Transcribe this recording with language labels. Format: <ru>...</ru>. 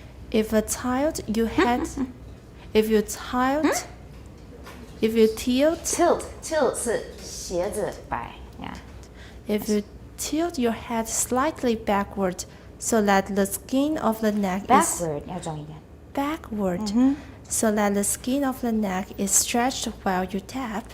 <en>If you tilt,</en> <zh>Tilt 是斜着摆呀。</zh> <en>If you tilt your head slightly backward so that the skin of the neck</en> <zh>Backward 要重一点。</zh> <en>so that the skin of the neck is stretched while you tap,</en>